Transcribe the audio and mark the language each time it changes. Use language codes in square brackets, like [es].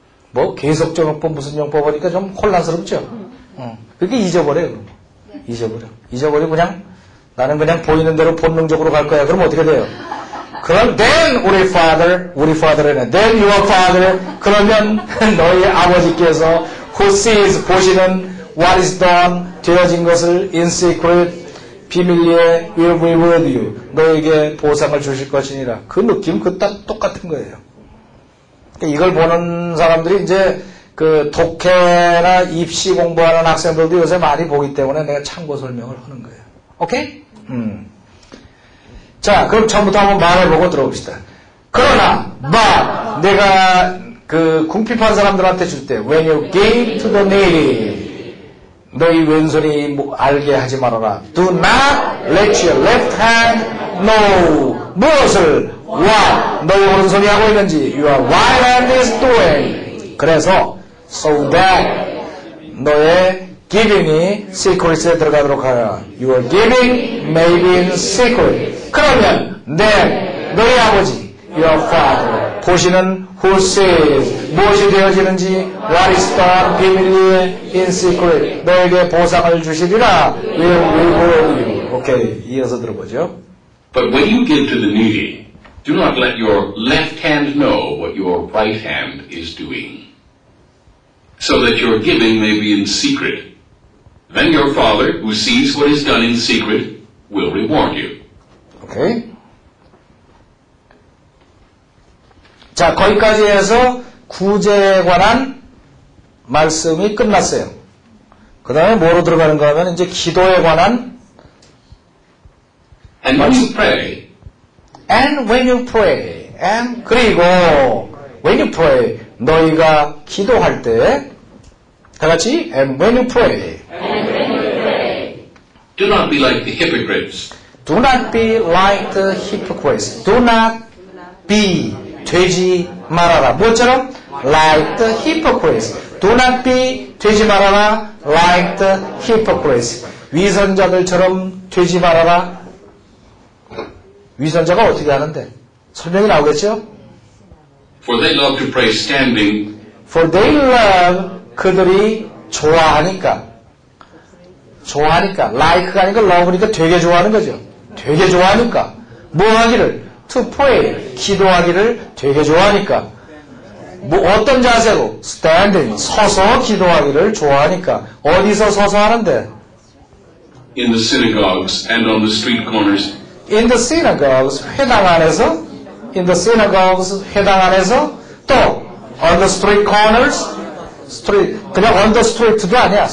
[ko] 뭐 계속적 용법 무슨 용법이니까 좀 혼란스럽죠? 그렇게 잊어버려요. 잊어버리고 그냥 나는 그냥 보이는 대로 본능적으로 갈 거야. 그럼 어떻게 돼요? 그럼 [en] then [ko] 우리 father는 [en] then your father, [ko] 그러면 너희 아버지께서 [en] who sees, [ko] 보시는 [en] what is done, [ko] 되어진 것을 [en] in secret, [ko] 비밀리에 [en] will reward you, [ko] 너에게 보상을 주실 것이니라. 그 느낌 그 딱 똑같은 거예요. 이걸 보는 사람들이 이제 그 독해나 입시 공부하는 학생들도 요새 많이 보기 때문에 내가 참고 설명을 하는 거예요. 오케이? 자, 그럼 처음부터 한번 말해보고 들어봅시다. 그러나, [en] but, [ko] 내가 그 궁핍한 사람들한테 줄 때, [en] when you gave to the needy, [ko] 너희 왼손이 알게 하지 말아라. [en] Do not let your left hand know. [ko] 무엇을? [en] what, [ko] 너희 오른손이 하고 있는지, [en] your right hand is doing. [ko] 그래서, [en] so that, [ko] 너의 giving이 secret에 들어가도록 하라. [en] Your giving may be in secret. [ko] 그러면, [en] then, [ko] 너희 아버지, [en] your father, [ko] 보시는 [en] who sees, [ko] 무엇이 되어지는지, [en] what is done, [ko] 비밀리에, [en] in secret, [ko] 너에게 보상을 주시리라, [en] will reward you. [ko] 오케이, 이어서 들어보죠. [en] But when you give to the needy, do not let your left hand know what your right hand is doing, so that your giving may be in secret. Then your Father, who sees what is done in secret, will reward you. [ko] 오케이. 자, 거기까지 해서 구제에 관한 말씀이 끝났어요. 그 다음에 뭐로 들어가는가 하면 이제 기도에 관한 [en] And when you pray, and when you pray, and [ko] 그리고 [en] when you pray, [ko] 너희가 기도할 때 다 같이 [en] and when you pray, do not be like the hypocrites, do not be like the hypocrites, do not be [ko] 되지 말아라. 뭐처럼? [en] like the hypocrites, do not be [ko] 되지 말아라 [en] like the hypocrites, [ko] 위선자들처럼 되지 말아라. 위선자가 어떻게 하는데? 설명이 나오겠죠? [en] for they love to pray standing, For they love, [ko] 그들이 좋아하니까. like가 아니고 love니까 되게 좋아하는 거죠. 되게 좋아하니까. 뭐 하기를? To pray, 기도하기를 되게 좋아하니까. 뭐 어떤 자세로? [en] Standing, [ko] 서서 기도하기를 좋아하니까. 어디서 서서 하는데? [en] in the synagogues and on the street corners, In the synagogues, [ko] 회당 안에서, [en] in the synagogues, 회당 안에서, 또, on the street corners, street, [ko] 그냥 [en] on the street [ko] 도 아니야.